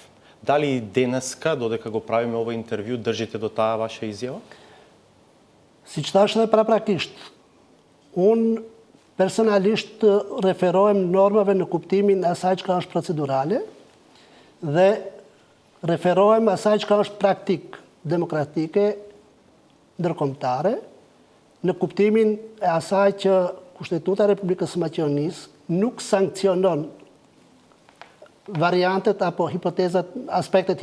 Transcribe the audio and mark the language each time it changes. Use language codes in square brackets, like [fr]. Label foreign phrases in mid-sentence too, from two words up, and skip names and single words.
[mk] Дали денеска, додека го правиме ова интервју, држите до таа ваша изјава? [sq] Siç thash edhe paraprakisht, unë personalisht referohem normave në kuptimin e asaj çka është procedurale dhe referohem asaj çka është praktik demokratike ndërkombëtare në kuptimin e asaj që Kushtetuta e Republikës së Maqedonisë nuk sankcionon variantet apo hipotezat, aspektet